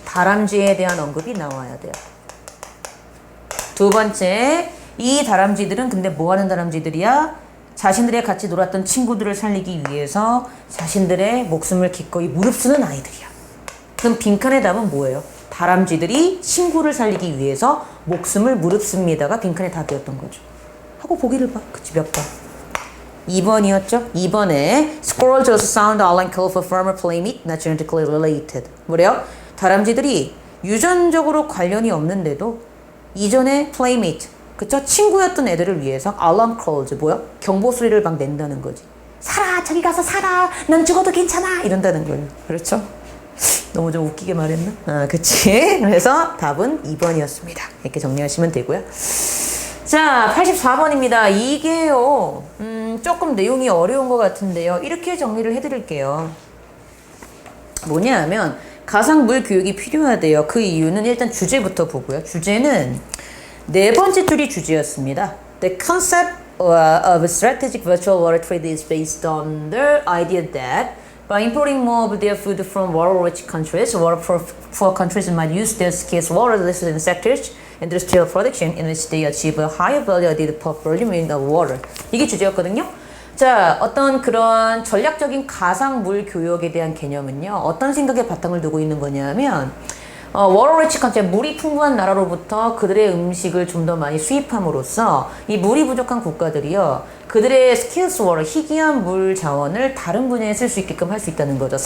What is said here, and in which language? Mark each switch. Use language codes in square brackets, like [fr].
[ko] 다람쥐에 대한 언급이 나와야 돼요. 두 번째, 이 다람쥐들은 근데 뭐 하는 다람쥐들이야? 자신들의 같이 놀았던 친구들을 살리기 위해서 자신들의 목숨을 기꺼이 무릅쓰는 아이들이야. 그럼 빈칸의 답은 뭐예요? 다람쥐들이 친구를 살리기 위해서 목숨을 무릅씁니다가 빈칸의 답이었던 거죠. 하고 보기를 봐. 그치, 몇 번? 2번이었죠? 2번에 [en] Squirrels also sound online call for former playmate, not genetically related. [ko] 뭐래요? 다람쥐들이 유전적으로 관련이 없는데도 이전에 playmate, 그쵸? 친구였던 애들을 위해서 [en] alarm calls, [ko] 뭐야? 경보 소리를 막 낸다는 거지. 살아! 저기 가서 살아! 난 죽어도 괜찮아! 이런다는 거예요. 그렇죠? 너무 좀 웃기게 말했나? 아, 그치? 그래서 답은 2번이었습니다. 이렇게 정리하시면 되고요. 자, 84번입니다. 이게요, 조금 내용이 어려운 것 같은데요. 이렇게 정리를 해드릴게요. 뭐냐 하면, 가상물 교육이 필요하대요. 그 이유는 일단 주제부터 보고요. 주제는 네 번째 줄이 주제였습니다. [en] The concept of strategic virtual water trade is based on the idea that by importing more of their food from water-rich countries, water-poor countries might use their scarce water resources in sectors industrial production in which they achieve a higher value added per volume of water. [ko] 이게 주제였거든요. 자, 어떤 그런 전략적인 가상물 교역에 대한 개념은요, 어떤 생각에 바탕을 두고 있는 거냐면, [en] 워터-리치 컨트리, [ko] 물이 풍부한 나라로부터 그들의 음식을 좀 더 많이 수입함으로써 이 물이 부족한 국가들이요, 그들의 [en] 스킬스 워터, [ko] 희귀한 물 자원을 다른 분야에 쓸 수 있게끔 할 수 있다는 거죠.